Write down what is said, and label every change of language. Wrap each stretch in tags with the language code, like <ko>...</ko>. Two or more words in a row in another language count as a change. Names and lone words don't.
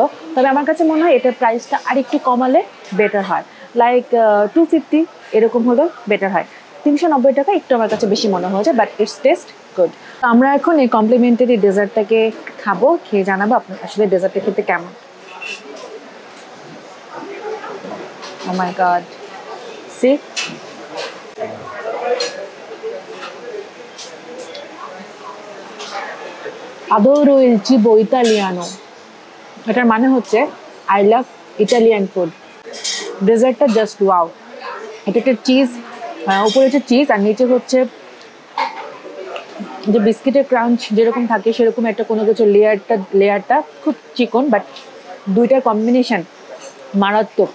<bn>তবে আমার কাছে মনে হয় এটার প্রাইসটা আরেকটু কমালে বেটার হয়, লাইক 250 এরকম হলে বেটার হয়। 390 টাকা একটু আমার কাছে বেশি মনে হয়েছে,</bn> <en>but it's taste good.</en> <bn>আমরা এখন এই কমপ্লিমেন্টারি ডেজার্টটাকে খাবো, খেয়ে জানাবো আপনার আসলে ডেজার্টটা খেতে কেমন।</bn> <en>Oh my god. See?</en> <it>Adoro il cibo italiano.</it> <bn>এটার মানে হচ্ছে</bn> <en>I love Italian food.</en> <bn>ডেজার্টটা</bn> <en>just wow.</en> <bn>এটা একটা চিজ, উপরে হচ্ছে চিজ আর নিচে হচ্ছে যে বিস্কিটের ক্রাঞ্চ যেরকম থাকে সেরকম একটা কোনো কিছু লেয়ারটা খুব চিকন, বাট দুইটার কম্বিনেশন মারাত্মক।</bn>